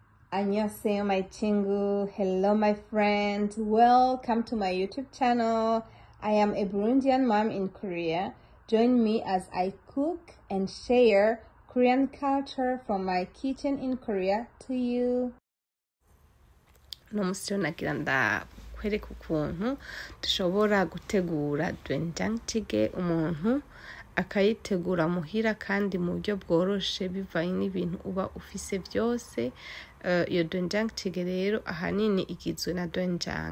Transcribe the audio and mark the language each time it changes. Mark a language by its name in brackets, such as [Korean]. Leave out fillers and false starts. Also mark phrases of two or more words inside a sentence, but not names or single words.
[Korean] Annyeonghaseyo, my chingu. [English] Hello, my friend. Welcome to my YouTube channel. I am a Burundian mom in Korea. Join me as I cook and share Korean culture from my kitchen in Korea to you. [Rundi] Nomusyo nagira ndakwereka ukuntu dushobora gutegura [Korean] 된장 찌개 [Rundi] umuntu akayitegura muhira kandi mu buryo bworoshe bivanye n'ibintu uba ufise byose. Iyo [Korean] 된장 찌개 [Rundi] rero ahanini igizwe na doenjang.